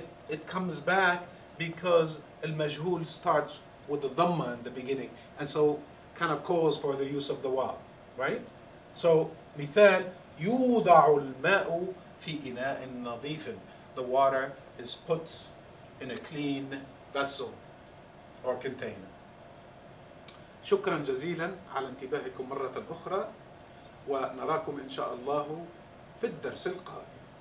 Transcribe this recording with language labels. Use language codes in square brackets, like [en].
[en] It comes back because المجهول starts with the dhamma in the beginning, and so kind of calls for the use of the واو, right? [ar] So مثال يوضع الماء في إناء نظيف. [en] The water is put in a clean vessel or container. [ar] شكرا جزيلا على انتباهكم مرة أخرى، ونراكم إن شاء الله في الدرس القادم.